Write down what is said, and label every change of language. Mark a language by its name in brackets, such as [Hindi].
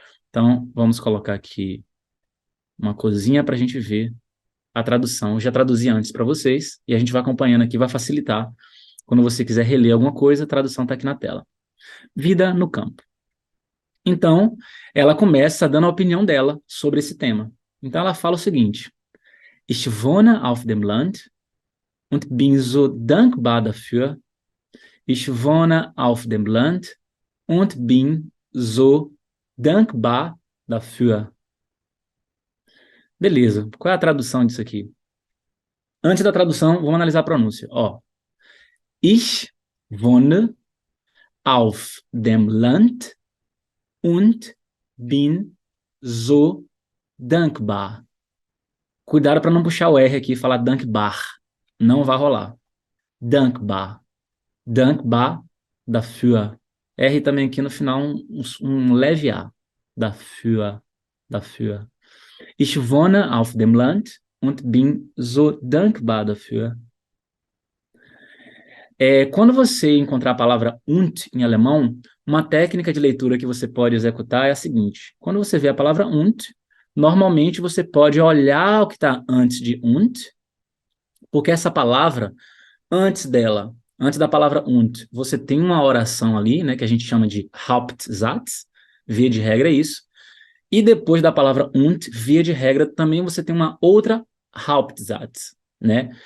[Portuguese] Então, vamos colocar aqui uma coisinha para a gente ver a tradução. Eu já traduzi antes para vocês e a gente vai acompanhando aqui, vai facilitar. Quando você quiser reler alguma coisa, a tradução está aqui na tela. Vida no campo. Então, ela começa dando a opinião dela sobre esse tema. Então, ela fala o seguinte: [German] Ich wohne auf dem Land und bin so dankbar dafür. Ich wohne auf dem Land und bin so dankbar dafür. [Portuguese] Beleza. Qual é a tradução disso aqui? Antes da tradução, vamos analisar a pronúncia. [German] Ó, Ich wohne auf dem Land und bin so dankbar. [Portuguese] Cuidado para não puxar o R aqui e falar dankbar. Não vai rolar. Dankbar. [German] Dankbar dafür. [Portuguese] R também aqui no final, um leve A. [German] Dafür. Dafür. Ich wohne auf dem Land und bin so dankbar dafür. [Portuguese] Quando você encontrar a palavra und em alemão, uma técnica de leitura que você pode executar é a seguinte. Quando você vê a palavra und, normalmente você pode olhar o que está antes de und, porque essa palavra, antes dela, antes da palavra und, você tem uma oração ali, né, que a gente chama de Hauptsatz, via de regra é isso, e depois da palavra und, via de regra, também você tem uma outra Hauptsatz, né?